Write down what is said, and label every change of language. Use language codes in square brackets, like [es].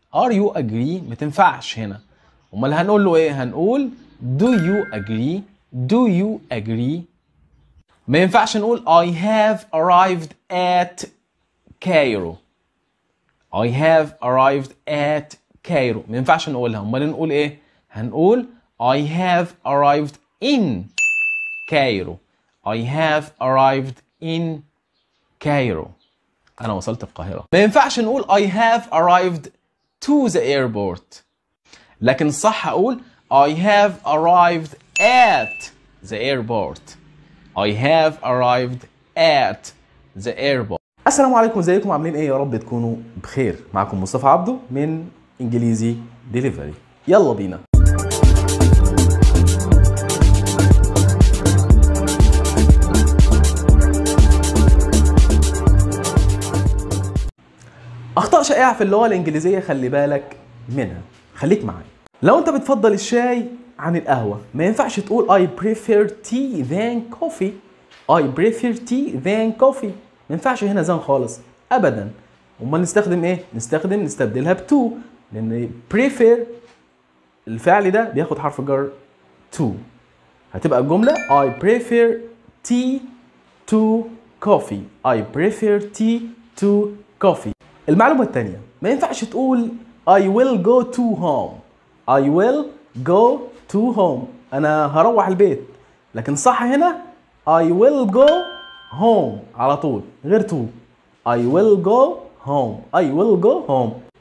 [en] are you agree [ar] ما تنفعش هنا. امال هنقول له ايه؟ هنقول [en] do you agree. do you agree. [ar] ما ينفعش نقول [en] I have arrived at Cairo. I have arrived at Cairo. [ar] ما ينفعش نقولها. امال نقول ايه؟ هنقول [en] I have arrived in Cairo. I have arrived in Cairo. [ar] أنا وصلت القاهرة. ما ينفعش نقول [en] I have arrived to the airport. [ar] لكن الصح أقول [en] I have arrived at the airport. I have arrived at the airport. [ar] السلام عليكم، ازيكم؟ عاملين ايه؟ يا رب تكونوا بخير. معكم مصطفى عبده من انجليزي ديليفري. يلا بينا. اخطاء شائعه في اللغه الانجليزيه خلي بالك منها. خليك معايا. لو انت بتفضل الشاي عن القهوه ما ينفعش تقول [en] I prefer tea than coffee. I prefer tea than coffee. [ar] ما ينفعش هنا زان خالص ابدا. امال نستخدم ايه؟ نستبدلها ب to، لان prefer الفعل ده بياخد حرف جر to. هتبقى الجمله [en] I prefer tea to coffee. I prefer tea to coffee. [ar] المعلومة الثانية ما ينفعش تقول [en] I will go to home. I will go to home. [ar] أنا هروح البيت. لكن صح هنا [en] I will go home [ar] على طول غير to. [en] I will go home. I will go home.